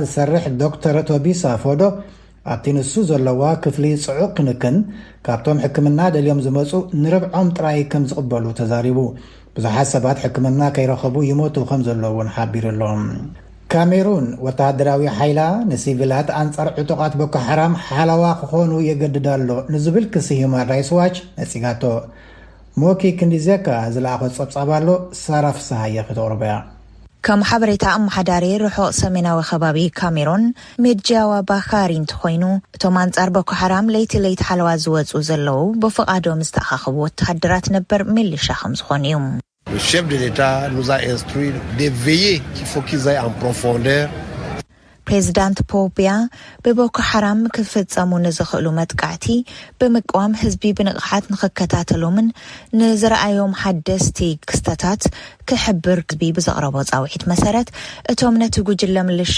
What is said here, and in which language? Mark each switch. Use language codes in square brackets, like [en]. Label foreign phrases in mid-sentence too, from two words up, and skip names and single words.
[ti] ዝሰርሕ ዶክተር ቶቢሳ ፎዶ ኣብቲ ንሱ ዘለዋ ክፍሊ ጽዑቕ ክንክን ካብቶም ሕክምና ደልዮም ዝመፁ ንርብዖም ጥራይ ከም ዝቕበሉ ተዛሪቡ ብዙሓት ሰባት ሕክምና ከይረኸቡ ይሞቱ ከም ዘለውን ሓቢሩሎም ካሜሩን ወታደራዊ ሓይላ ንሲቪላት አንጻር ዕጡቃት ቦኮ ሓራም ሓላዋ ክኾኑ የገድዳሎ ንዝብል ክሲ ሂውማን ራይትስ ዋች ነፂጋቶ ሞኪ ክንዲዜካ ዝለኣኸ ጸብጻባሎ ሳራፍ ሰሃየ ክተቕርበያ ከም ሓበሬታ ኣመሓዳሪ ርሑቕ ሰሜናዊ ከባቢ ካሜሩን ሜድጃዋ ባኻሪ እንትኾይኑ እቶም አንጻር ቦኮ ሓራም ለይቲ ሓለዋ ዝወፁ ዘለዉ ብፍቓዶም ዝተኣኻኽቡ ወተሃደራት ነበር ሚሊሻ ከም ዝኾኑ እዩ [fr] Le chef de l'État nous a instruit de veiller qu'il faut qu'ils aillent en profondeur. [ti] ፕሬዚዳንት ፖቢያ ብቦኮ ሓራም ክፍጸሙ ንዝኽእሉ መጥቃዕቲ ብምቋም ህዝቢ ብንቕሓት ንኽከታተሎምን ንዝረኣዮም ሓደስቲ ክስተታት ክሕብር ህዝቢ ብዘቕረቦ ጻውዒት መሰረት እቶም ነቲ ጉጅለ ምልሻ